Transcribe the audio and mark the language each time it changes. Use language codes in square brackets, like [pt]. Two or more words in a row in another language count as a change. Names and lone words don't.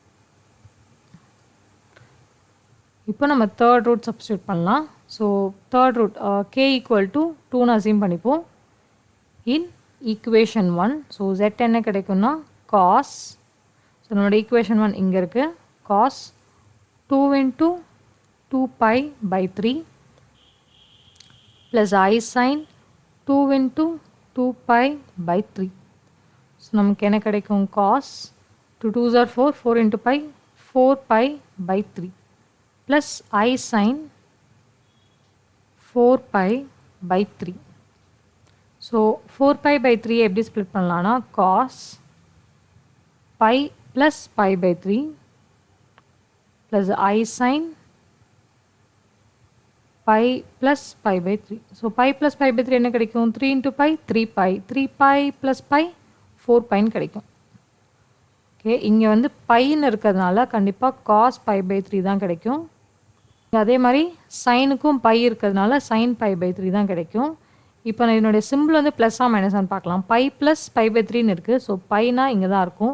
[ta] இப்போ நம்ம [en] third root substitute [ta] பண்ணலாம். [en] so third root k equal to 2ன்னு அசியூம் பண்ணிப்போம். in equation 1 so z [ta] என்ன கிடைக்கும்னா cos, ஸோ நம்மளோட ஈக்குவேஷன் 1 இங்கே இருக்குது, [en] cos 2 into 2π/3 plus I sin 2 into 2π/3. ஸோ [ta] நமக்கு என்ன கிடைக்கும் [en] cos 2 2s are 4, 4 into pi 4π/3 plus I sin 4π/3. ஸோ 4π/3 [ta] எப்படி ஸ்ப்ளிட் பண்ணலான்னா [en] cos pi plus pi/3 plus I sin pi plus pi/3. ஸோ pi plus pi/3 [ta] என்ன கிடைக்கும் [en] 3 into pi 3pi, 3pi plus pi 4piன்னு கிடைக்கும். [ta] ஓகே, இங்கே வந்து பைன்னு இருக்கிறதுனால கண்டிப்பாக cos pi/3 தான் கிடைக்கும். அதே மாதிரி சைனுக்கும் பை இருக்கிறதுனால sin pi/3 தான் கிடைக்கும். இப்போ நான் என்னுடைய சிம்பிள் வந்து ப்ளஸ்ஸாக மைனஸான்னு பார்க்கலாம். [en] pi plus [ta] pi/3ன்னு இருக்குது. ஸோ பைனா இங்கே தான் இருக்கும்.